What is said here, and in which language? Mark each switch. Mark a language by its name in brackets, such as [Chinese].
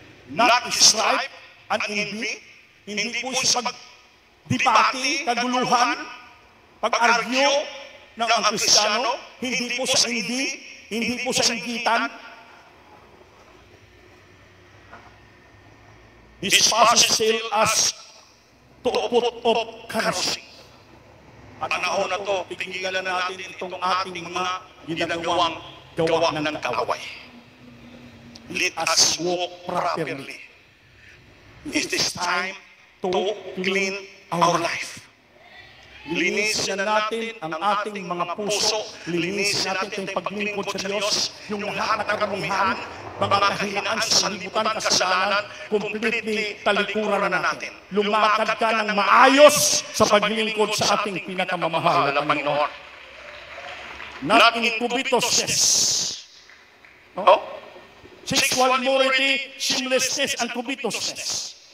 [English] Not strife and envy, [Filipino] hindi po sa pagdebate, kaguluhan, pag-argue ng ang Kristiyano, hindi po sa envy, hindi po sa inggitan. [English] This passage tells us to put off cursing. [Filipino] At panahon na to, pigilan natin itong ating mga ginagawang gawa ng kaaway. [English] let us walk properly. It is time to clean our life. [Filipino] Linisin natin ang ating mga puso, linisin natin ang paglingkod sa Diyos, yung lahat na karamihan, mga kahinaan sa libutan, kasalanan, completely talikuran na natin. Lumakad ka ng maayos sa paglingkod sa ating pinakamamahal na Panginoon. [English] Not in covetousness. Sexual immorality, shamelessness, and covetousness.